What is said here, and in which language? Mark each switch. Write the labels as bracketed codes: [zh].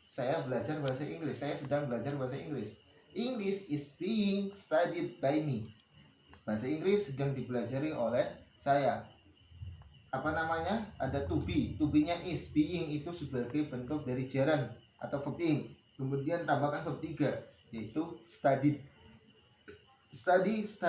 [id] Saya belajar bahasa Inggris. Saya sedang belajar bahasa Inggris. [en] English is being studied by me. [id] Bahasa Inggris sedang dipelajari oleh saya. Ada to be. To be-nya is, being itu sebagai bentuk dari gerund atau verb ing. Kemudian tambahkan verb 3 yaitu studied. Studied.